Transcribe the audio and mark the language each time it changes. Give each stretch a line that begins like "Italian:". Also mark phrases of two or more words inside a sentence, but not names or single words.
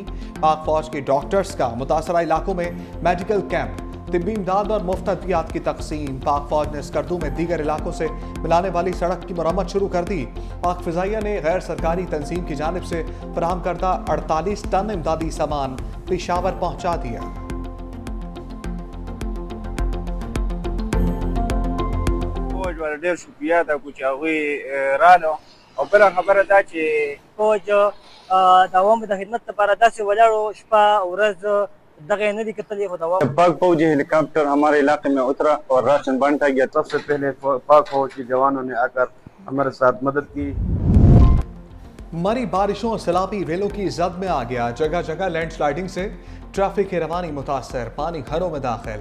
Urdu: پاک فوج کے ڈاکٹرز کا متاثرہ علاقوں میں میڈیکل کیمپ، طبی امداد اور مفت ادویات کی تقسیم. پاک فوج نے اسکردو میں دیگر علاقوں سے ملانے والی سڑک کی مرمت شروع کر دی. پاک فضائیہ نے غیر سرکاری تنظیم کی جانب سے فراہم کردہ 48 ٹن امدادی سامان پشاور پہنچا دیا.
Pashto: ډېر شکریه دا کوم چې هغوی رالو او بله خبره دا چې فوج د عوامو د خدمت لپاره داسې ولاړو شپه ورځ دغه یې نه دي کتلي خو د عوامو
Urdu: پاک فوجی ہیلی کاپٹر ہمارے علاقے میں اترا اور راشن بانٹا گیا. سب سے پہلے پاک فوج کے جوانوں نے آ کر ہمارے ساتھ مدد کی. مری بارشوں اور سیلابی ریلوں کی زد میں آ گیا. جگہ جگہ لینڈ سلائیڈنگ سے ٹریفک کی روانی متاثر، پانی گھروں میں داخل.